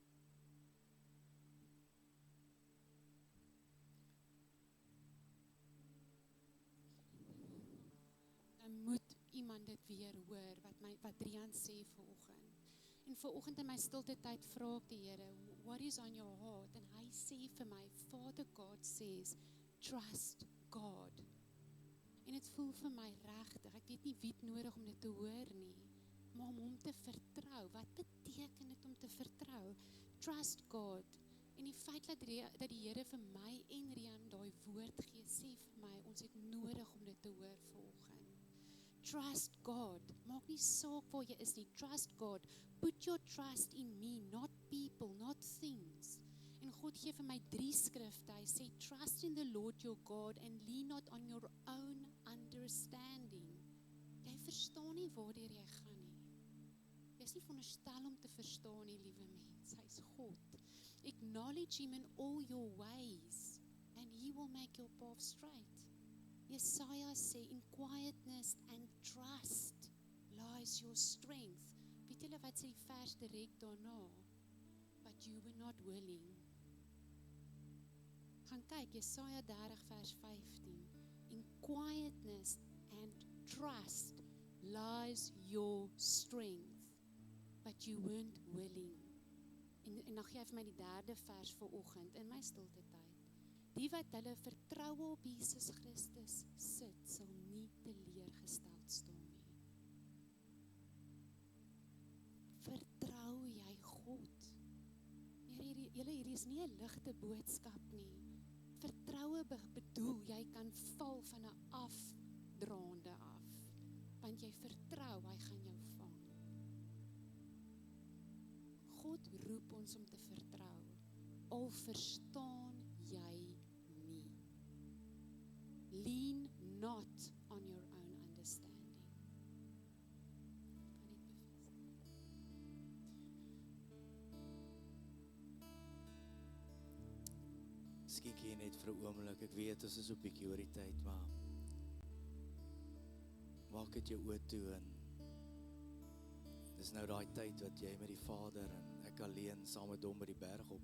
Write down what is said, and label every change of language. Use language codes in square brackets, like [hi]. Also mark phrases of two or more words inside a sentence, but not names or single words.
[af] Dan moet iemand dit weer hoor, wat Rian sê vanoggend. En vanoggend in my stilte tyd vra ek die Here, [en] what is on your heart? [af] En hy sê vir my, [en] Father God says, trust God. [af] En dit voel vir my regtig, ek weet nie wie het nodig om dit te hoor nie, maar om hom te vertrou. Wat beteken dit om te vertrou? [en] Trust God. [af] En die feit dat die Here vir my en Rian daai woord gee, sê vir my, ons het nodig om dit te hoor vanoggend. [en] Trust God. [af] Maak nie saak waar jy is nie. [en] Trust God. Put your trust in me, not people, not things. [af] En God gee vir my 3 skrifte. Hy sê, [en] trust in the Lord your God and lean not on your own understanding. [af] Jy verstaan nie waardeur jy gaan nie. Jy is nie veronderstel om te verstaan nie, liewe mens. Hy is God. [en] Acknowledge him in all your ways and he will make your path straight. [af] Jesaja sê, [en] in quietness and trust lies your strength. [af] Weet julle wat sê die vers direk daarna? [en] But you were not willing. [af] Gaan kyk, Jesaja 30 vers 15. [en] In quietness and trust lies your strength. But you weren't willing. [af] En dan gee hy vir my die 3de vers vanoggend in my stilte tyd. Die wat hulle vertroue op Jesus Christus sit, sal nie teleurgesteld staan nie. Vertrou jy God? Here, hierdie is nie 'n ligte boodskap nie. Vertroue bedoel, jy kan val van 'n afdraande af, want jy vertrou, hy gaan jou vang. God roep ons om te vertrou, al verstaan jy nie. [en] Lean not on your own understanding. [af] Kan net bevestig. Miskien kyk jy net vir 'n oomblik, ek weet ons is op bietjie oor die tyd, maar maak dit jou oë toe en dis nou daai tyd wat jy met die Vader en ek alleen saam met hom by die berg op.